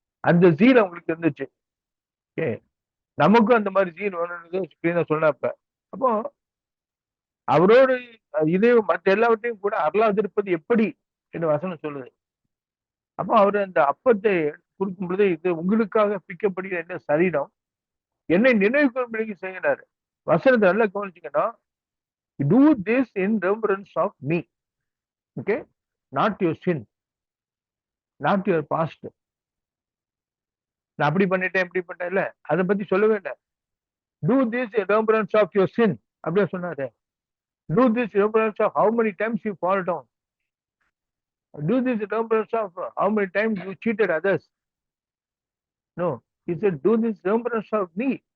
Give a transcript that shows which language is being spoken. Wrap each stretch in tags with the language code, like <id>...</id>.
<ta>அந்த ஜீல் அவங்களுக்கு இருந்துச்சு. ஓகே, நமக்கும் அந்த மாதிரி ஜீல் வேணும்னு சொன்னப்ப, அப்போ அவரோடு இதையும் மற்ற எல்லாவற்றையும் கூட அருளாதிருப்பது எப்படி என்று வசனம் சொல்லுது. அப்போ அவர் அந்த அப்பத்தை கொடுக்கும் பொழுது, இது உங்களுக்காக பிக்கப்படுகிற என்ன சரீரம், என்னை நினைவு கூறும்படிக்கு செய்கிறாரு. வசனத்தை நல்லா கவனிச்சுக்கன்னா,</ta> <en>do this in remembrance of me. Okay, not your sin, not your past.</en> <ta>நான் அப்படி பண்ணிட்டேன் இப்படி பண்ணிட்டேன் இல்ல, அதை பத்தி சொல்லவே இல்லை.</ta> <en>Do this in remembrance of your sin</en> <ta>அப்படியே சொன்னாரு.</ta> <en>Do this in remembrance of how many times you fall down. Do this in remembrance of how many times you cheated others. No, he said, do this in remembrance of me.</en>